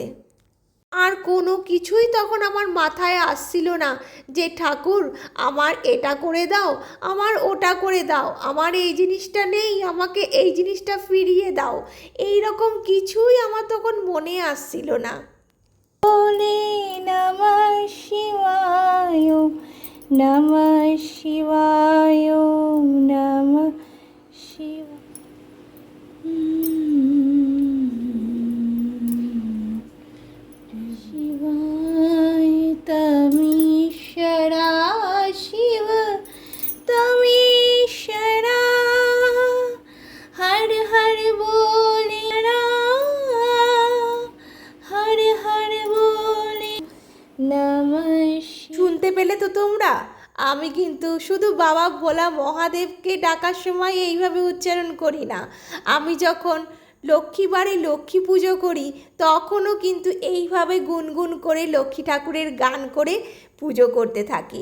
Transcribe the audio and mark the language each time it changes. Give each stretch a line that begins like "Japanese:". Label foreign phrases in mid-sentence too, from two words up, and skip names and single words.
Bangla: আর কোনো কিছুই তখন আমার মাথায় আসছিল না যে ঠাকুর আমার এটা করে দাও, আমার ওটা করে দাও, আমার এই জিনিসটা নেই, আমাকে এই জিনিসটা ফিরিয়ে দাও। এই রকম কিছুই আমার তখন মনে আসছিল না।
Sanskrit: বলে নমঃ শিবায়, নমঃ শিবায়, নমঃ শিবায়। शिवाय तमीश्वरा, शिव तमीश्वरा,
Hindi: हर हर बोले हर हर बोले नमः।
Bangla: শুনতে পেলে তো তোমরা? আমি কিন্তু শুধু বাবা ভোলা মহাদেবকে ডাকার সময় এইভাবে উচ্চারণ করি না। আমি যখন লক্ষ্মীবারে লক্ষ্মী পুজো করি, তখনও কিন্তু এইভাবে গুনগুন করে লক্ষ্মী ঠাকুরের গান করে পুজো করতে থাকি।